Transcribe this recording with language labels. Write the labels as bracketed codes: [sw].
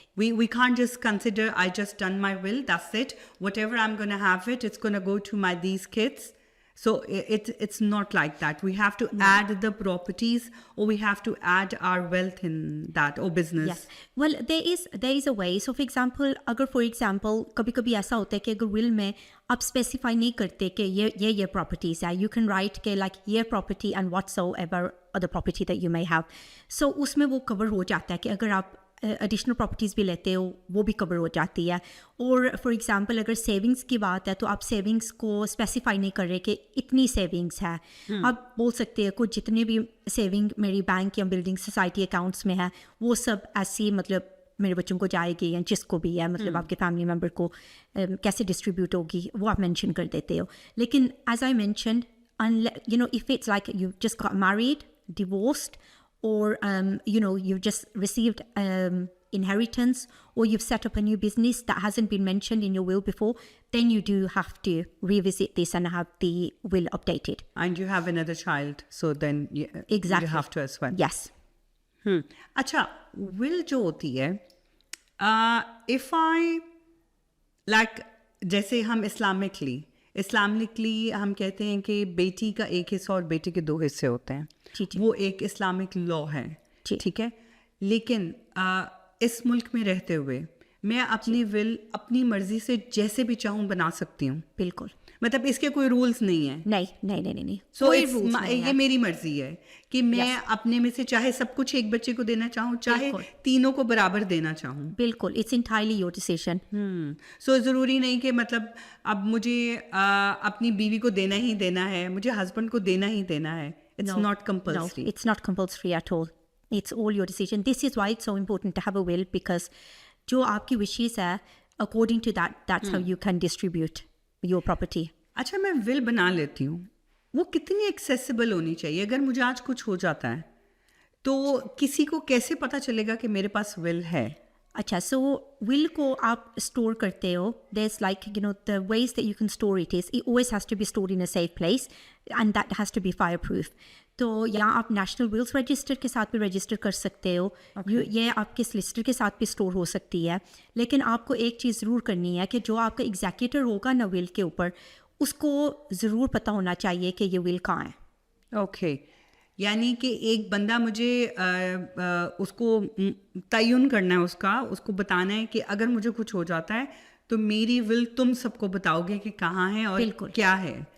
[en] We can't just consider I just done my will, that's it. Whatever I'm going to have it's going to go to these kids. So it's not like that. We have to add the properties, or we have to add our wealth in that, or business. Yes. Well, there is a way. So for example, [ur] کبھی کبھی ایسا ہوتا ہے کہ اگر ول میں آپ specify نہیں کرتے کہ یہ پراپرٹیز ہے, [en] you can write [ur] کہ لائک یہ [en] Property and whatever other property that you may have. [ur] سو اس میں وہ کور ہو جاتا ہے کہ اگر آپ ایڈیشنل پراپرٹیز بھی لیتے ہو وہ بھی کور ہو جاتی ہے. اور فار ایگزامپل اگر سیونگس کی بات ہے تو آپ سیونگس کو اسپیسیفائی نہیں کر رہے کہ اتنی سیونگس ہے, آپ بول سکتے ہیں کچھ جتنے بھی سیونگ میری بینک یا بلڈنگ سوسائٹی اکاؤنٹس میں ہے وہ سب ایسی مطلب میرے بچوں کو جائے گی یا جس کو بھی ہے, مطلب آپ کے فیملی ممبر کو کیسے ڈسٹریبیوٹ ہوگی وہ آپ مینشن کر دیتے ہو. [en] لیکن as I mentioned, if it's like you just got married, divorced, or you've just received inheritance, or you've set up a new business that hasn't been mentioned in your will before, then you do have to revisit this and have the will updated. And you have another child, so then Exactly. you have to as well. Yes. [ur] اچھا, ول جو ہوتی ہے, [en] if I like, [ur] جیسے ہم Islamically ہم کہتے ہیں کہ بیٹی کا ایک حصہ اور بیٹے کے 2 حصے ہوتے ہیں, وہ ایک اسلامک لا ہے, ٹھیک ہے. لیکن اس ملک میں رہتے ہوئے میں اپنی ول اپنی مرضی سے جیسے بھی چاہوں بنا سکتی ہوں. بالکل, مطلب اس کے کوئی رولز نہیں ہیں. نہیں. سو یہ میری مرضی ہے کہ میں اپنے میں سے چاہے سب کچھ ایک بچے کو دینا چاہوں, چاہے تینوں کو برابر دینا چاہوں. بالکل, [en] It's entirely your decision. [ur] سو ضروری نہیں کہ مطلب اب مجھے اپنی بیوی کو دینا ہی دینا ہے, مجھے ہسبینڈ کو دینا ہی دینا ہے. [en] It's not compulsory. No, it's not compulsory at all. It's all your decision. This is why it's so important to have a will, because [ur] جو آپ کی [en] wishes ہے, according to that, that's how you can distribute your property. [ur] اچھا, میں ول بنا لیتی ہوں, وہ کتنی ایکسیسیبل ہونی چاہیے؟ اگر مجھے آج کچھ ہو جاتا ہے تو کسی کو کیسے پتہ چلے گا کہ میرے پاس ول ہے؟ اچھا, سو ول کو آپ اسٹور کرتے ہو, [en] there's like the ways that you can store it always has to be stored in a safe place, and that has to be fireproof. [ur] تو یہاں آپ نیشنل ولس رجسٹر کے ساتھ بھی رجسٹر کر سکتے ہو, یہ آپ کے سلسٹر کے ساتھ بھی اسٹور ہو سکتی ہے. لیکن آپ کو ایک چیز ضرور کرنی ہے کہ جو آپ کا ایگزیکیٹر ہوگا نا ول کے اوپر, اس کو ضرور پتہ ہونا چاہیے کہ یہ ول کہاں ہے. اوکے, یعنی کہ ایک بندہ مجھے اس کو تعین کرنا ہے, اس کو بتانا ہے کہ اگر مجھے کچھ ہو جاتا ہے تو میری ول تم سب کو بتاؤ گے کہ کہاں ہے اور کیا ہے.